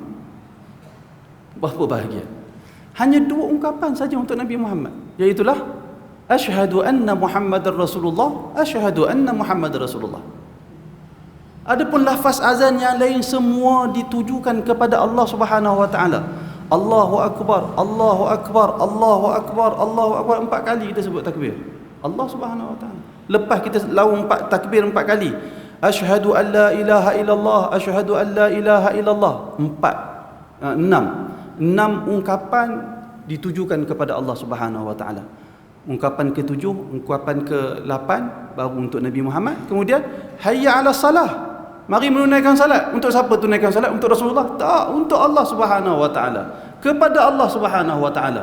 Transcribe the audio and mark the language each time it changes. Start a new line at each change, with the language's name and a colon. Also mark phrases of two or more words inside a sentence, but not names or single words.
Malay: Berapa bahagian? Hanya 2 ungkapan saja untuk Nabi Muhammad, iaitulah
Arabic: أشهد أن محمدا رسول الله, أشهد أن محمدا رسول الله.
Malay: Adapun lafaz azan yang lain semua ditujukan kepada Allah
Arabic: سبحانه وتعالى. الله أكبر، الله أكبر، الله أكبر، الله أكبر.
Malay: 4 kali kita sebut takbir Allah
Arabic: سبحانه وتعالى.
Malay: Lepas kita laung takbir 4 kali.
Arabic: أشهد أن لا إله إلا الله، أشهد أن لا إله إلا الله.
Malay: 6 ungkapan ditujukan kepada Allah
Arabic: سبحانه وتعالى.
Malay: Ungkapan ke-7, ungkapan ke-8 baru untuk Nabi Muhammad. Kemudian
Arabic: حي على الصلاة,
Malay: mari menunaikan salat. Untuk siapa tunaikan salat? Untuk Rasulullah? Tak, untuk Allah
Arabic: سبحانه وتعالى,
Malay: kepada Allah
Arabic: سبحانه وتعالى.